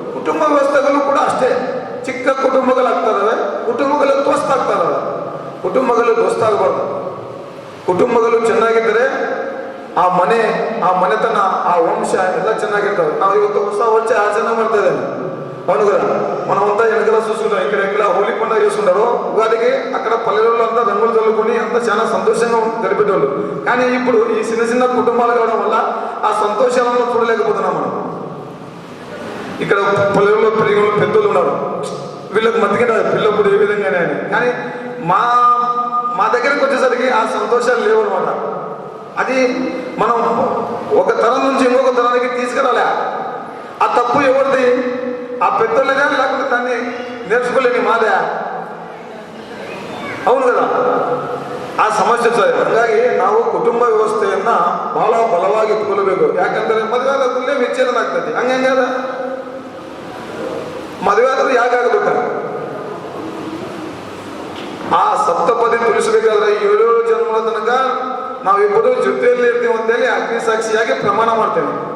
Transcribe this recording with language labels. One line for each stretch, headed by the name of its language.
Kannada: ಕುಟುಂಬ ವ್ಯವಸ್ಥೆಗಳು ಕೂಡ ಅಷ್ಟೇ, ಚಿಕ್ಕ ಕುಟುಂಬಗಳಾಗ್ತಾರವೆ, ಕುಟುಂಬಗಳು ದೋಸ್ತಾಗ್ತಾರವೆ. ಕುಟುಂಬಗಳು ದೋಸ್ತಾಗಬಾರ್ದು. ಕುಟುಂಬಗಳು ಚೆನ್ನಾಗಿದ್ದರೆ ಆ ಮನೆ, ಆ ಮನೆತನ, ಆ ವಂಶ ಎಲ್ಲ ಚೆನ್ನಾಗಿರ್ತವೆ. ನಾವು ಇವತ್ತು ಹೊಸ ವರ್ಷ ಆಚರಣೆ ಮಾಡ್ತಾ ಇದ್ದೇವೆ.
Telugu: అవునుగదా మనమంతా వెనకల చూసుకుంటాం, ఇక్కడ హోలీ పండుగ చేసుకుంటారు. ఉగాదికి అక్కడ పల్లెల్లో అంతా రంగులు చల్లుకొని అంతా చాలా సంతోషంగా గడిపేటోళ్ళు. కానీ ఇప్పుడు ఈ చిన్న చిన్న కుటుంబాలు కావడం వల్ల ఆ సంతోషాలను చూడలేకపోతున్నాం మనం. ఇక్కడ పల్లెల్లో పెరిగిన పెద్దలు ఉన్నారు, వీళ్ళకి మతికి పిల్లప్పుడు ఏ విధంగానే అని. కానీ మా దగ్గరకు వచ్చేసరికి ఆ సంతోషాలు లేవు అనమాట. అది మనం ఒక తరం నుంచి ఇంకొక తరానికి తీసుకురాలే. ఆ తప్పు ఎవరిది? ఆ పెద్దోళ్ళే కానీ, లేకపోతే దాన్ని నేర్చుకోలేని మాదే. అవును కదా,
Kannada: ಆ ಸಮಸ್ಯೆ ಸರ್. ಹಾಗಾಗಿ ನಾವು ಕುಟುಂಬ ವ್ಯವಸ್ಥೆಯನ್ನ ಬಹಳ ಬಲವಾಗಿ ಇಟ್ಕೊಳ್ಬೇಕು. ಯಾಕಂದ್ರೆ ಮದುವೆ ಆದ್ರೆ ವಿಚ್ಛೇದನ ಆಗ್ತದೆ. ಹಂಗಂಗಾದ ಮದುವೆ ಆದ್ರೂ ಯಾಕಾಗಬೇಕ? ಆ ಸಪ್ತಪದಿ ತಿಳಿಸಬೇಕಾದ್ರೆ 7 ಜನ್ಮದ ತನಕ ನಾವಿಬ್ಬರು ಜೊತೆಯಲ್ಲಿ ಇರ್ತೀವಿ ಅಂತೇಳಿ ಅಗ್ನಿ ಸಾಕ್ಷಿಯಾಗಿ ಪ್ರಮಾಣ ಮಾಡ್ತೇವೆ.